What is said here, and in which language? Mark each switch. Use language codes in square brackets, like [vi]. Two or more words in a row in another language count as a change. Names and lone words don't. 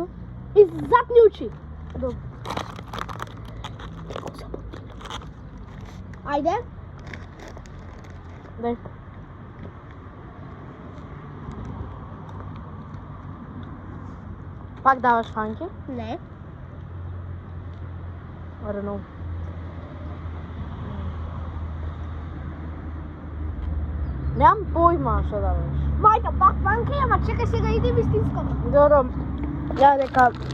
[mk] И затни очи. Добро. Ајде. Дај. Пак даваш фанки? Не. [en] I don't know. [mk] Немам појма што даваш. Мајка, пак панка, ама чекај сега иди вистинското. Добро. Ја дека